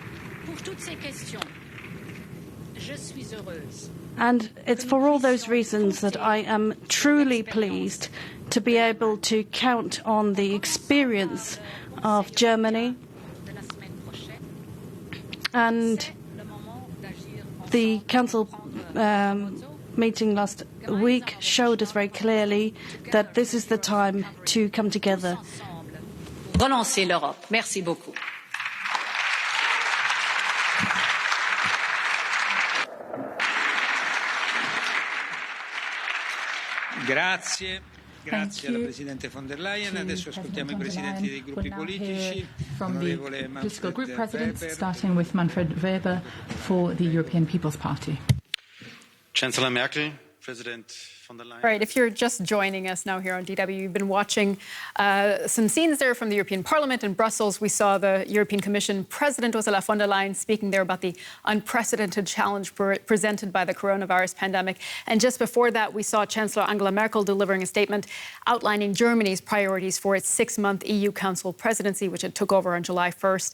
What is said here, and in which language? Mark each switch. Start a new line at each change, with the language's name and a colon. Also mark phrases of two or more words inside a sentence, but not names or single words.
English: And it's for all those reasons that I am truly pleased to be able to count on the experience of Germany, and the Council meeting last week showed us very clearly that this is the time to come together.
French: Relancer l'Europe. Merci beaucoup.
Italian: Grazie. Grazie alla Presidente von der Leyen. Adesso ascoltiamo i Presidenti dei gruppi politici.
English: From the political group presidents, starting with Manfred Weber for the European People's Party. Chancellor Merkel, President von der Leyen. All right, if you're just joining us now here on DW, you've been watching some scenes there from the European Parliament in Brussels. We saw the European Commission President Ursula von der Leyen speaking there about the unprecedented challenge presented by the coronavirus pandemic. And just before that, we saw Chancellor Angela Merkel delivering a statement outlining Germany's priorities for its 6-month EU Council presidency, which it took over on July 1st.